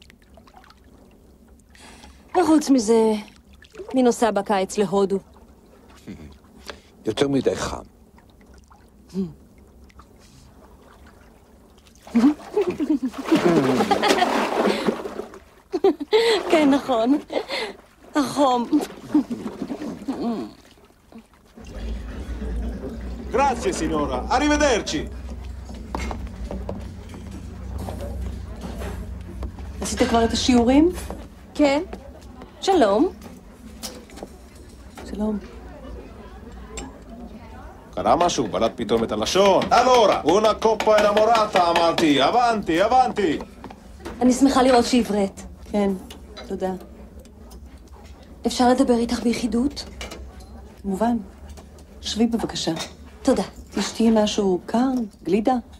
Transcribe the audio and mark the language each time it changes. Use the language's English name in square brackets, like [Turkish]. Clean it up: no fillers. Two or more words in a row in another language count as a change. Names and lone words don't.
[Hebrew] וחוץ מזה, מי נוסע בקיץ להודו? יותר מדי חם. כן, נכון. החום. [Italian] Grazie, signora. Arrivederci. [Hebrew] עשית כבר את השיעורים? כן. שלום. שלום. קרה משהו? בלט פתאום את הלשון. [Italian] Allora, una coppa innamorata, אמרתי. avanti, avanti. [Hebrew] אני שמחה לראות שהבראת. כן, תודה. אפשר לדבר איתך ביחידות? כמובן. שבי בבקשה. תודה. תשתי משהו קר, גלידה.